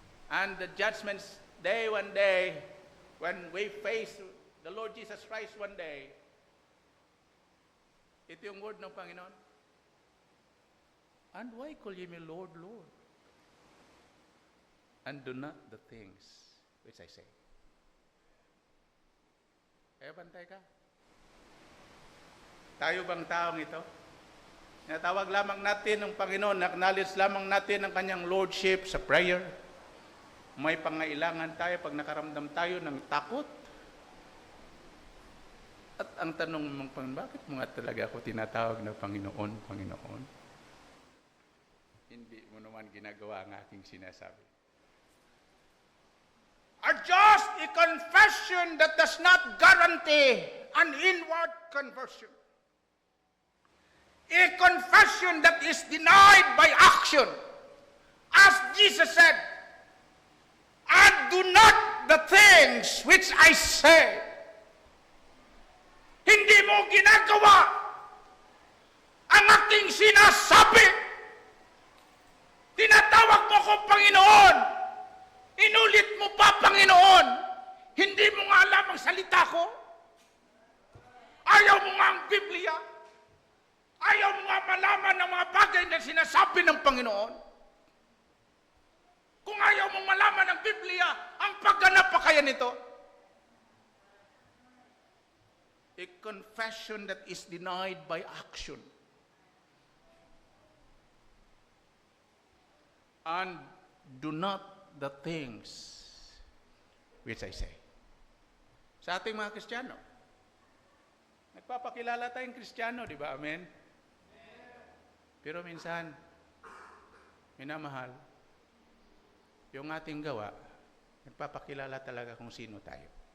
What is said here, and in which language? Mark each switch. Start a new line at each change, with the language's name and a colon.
English: And the judgments day, one day, when we face the Lord Jesus Christ one day,
Filipino: ito yung word ng Panginoon.
English: And why call ye me Lord, Lord? And do not the things which I say.
Filipino: Kaya bantay ka? Tayo bang taong ito? Tinatawag lamang natin ng Panginoon, acknowledge lamang natin ang kanyang lordship sa prayer. May pangailangan tayo pag nakaramdam tayo ng takot. At ang tanong mong Panginoon, bakit mo nga talaga ako tinatawag na Panginoon, Panginoon? Hindi mo naman ginagawa ang aking sinasabi.
English: Are just a confession that does not guarantee an inward conversion. A confession that is denied by action. As Jesus said, "And do not the things which I say."
Filipino: Hindi mo ginagawa ang aking sinasabi. Tinatawag mo ko Panginoon. Inulit mo pa Panginoon. Hindi mo nga alam ang salita ko. Ayaw mo nga ang Biblia. Ayaw mo nga malaman ang mga bagay na sinasabi ng Panginoon. Kung ayaw mong malaman ang Biblia, ang pagganap pa kaya nito?
English: A confession that is denied by action. And do not the things which I say.
Filipino: Sa ating mga Kristiyano, nagpapakilala tayong Kristiyano, di ba? Amen? Pero minsan, minamahal, yung ating gawa, nagpapakilala talaga kung sino tayo.